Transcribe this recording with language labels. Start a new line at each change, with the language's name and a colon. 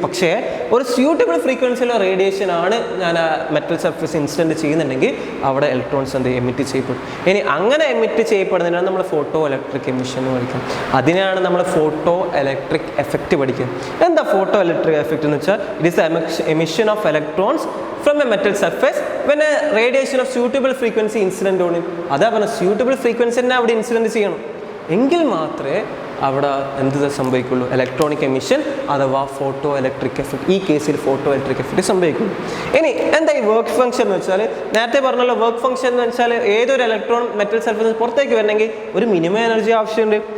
Malayalam: പക്ഷേ ഒരു suitable ഫ്രീക്വൻസിയിലുള്ള radiation ആണ് ഞാൻ ആ മെറ്റൽ സർഫേസ് ഇൻസിഡൻറ്റ് ചെയ്യുന്നുണ്ടെങ്കിൽ അവിടെ ഇലക്ട്രോൺസ് എന്ത് എമിറ്റ് ചെയ്യപ്പെടും. ഇനി അങ്ങനെ എമിറ്റ് ചെയ്യപ്പെടുന്നതിനാണ് നമ്മൾ ഫോട്ടോ ഇലക്ട്രിക് എമിഷൻ എന്ന് പഠിക്കുന്നത്. അതിനാണ് നമ്മൾ ഫോട്ടോ ഇലക്ട്രിക് എഫക്റ്റ് പഠിക്കുന്നത്. എന്താ ഫോട്ടോ ഇലക്ട്രിക് എഫക്റ്റ് എന്ന് വെച്ചാൽ?
English: It is emission of electrons from a metal surface when a radiation of suitable frequency incident on it.
Malayalam: അതാ പറഞ്ഞ സ്യൂട്ടബിൾ ഫ്രീക്വൻസി തന്നെ അവിടെ ഇൻസിഡൻറ്റ് ചെയ്യണം, എങ്കിൽ മാത്രമേ അവിടെ എന്ത് സംഭവിക്കുള്ളൂ? ഇലക്ട്രോണിക് എമിഷൻ അഥവാ ഫോട്ടോ ഇലക്ട്രിക് എഫക്റ്റ്. ഈ കേസിൽ ഫോട്ടോ ഇലക്ട്രിക് എഫക്റ്റ് സംഭവിക്കുള്ളൂ. ഇനി എന്താ ഈ വർക്ക് ഫംഗ്ഷൻ എന്ന് വെച്ചാൽ? നേരത്തെ പറഞ്ഞല്ലോ, വർക്ക് ഫംഗ്ഷൻ എന്ന് വെച്ചാൽ ഏതൊരു ഇലക്ട്രോൺ മെറ്റൽ സർഫേസിൽ പുറത്തേക്ക് വരണമെങ്കിൽ ഒരു മിനിമം എനർജി ആവശ്യമുണ്ട്.